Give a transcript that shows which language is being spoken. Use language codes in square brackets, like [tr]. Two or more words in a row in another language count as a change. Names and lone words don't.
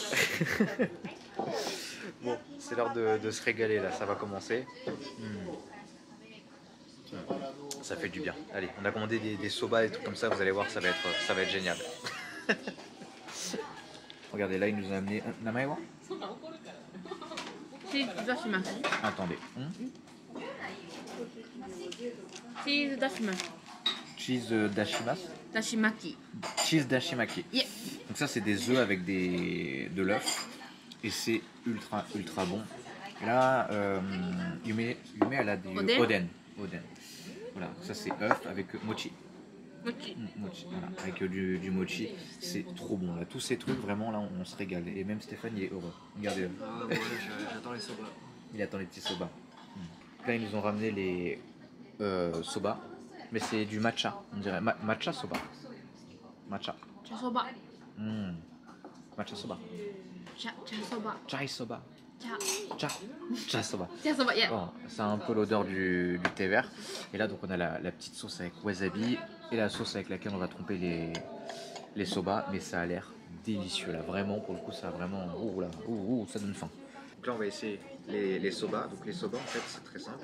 [fr] Bon, c'est l'heure de se régaler là, ça va commencer. Ça fait du bien. Allez, on a commandé des soba et des trucs comme ça, vous allez voir, ça va être génial. Regardez, là il nous a amené... [ja] 名前は? Attendez. チーズ出します. チーズ出します. Dashimaki. チーズだし巻き. [fr] Yeah. Donc ça c'est des œufs avec de l'œuf. Et c'est ultra ultra bon. Et là, Yume elle a du oden. Voilà, ça c'est œuf avec mochi. Mochi, voilà, avec du mochi, c'est trop bon là. Tous ces trucs vraiment là on se régale. Et même Stéphane il est heureux. Regardez. Ah ouais, j'attends les soba. Il attend les petits soba. Là ils nous ont ramené les soba, mais c'est du matcha, on dirait matcha soba. Matcha. Chasoba. Matcha soba. Chasoba. Chai soba. Chai soba. Chasoba, yeah. Bon, ça a un peu l'odeur du thé vert. Et là donc on a la petite sauce avec wasabi et la sauce avec laquelle on va tremper les soba, mais ça a l'air délicieux là, vraiment pour le coup ça a vraiment... Ouh là, ça donne faim. Donc là on va essayer les soba. Donc les soba en fait c'est très simple.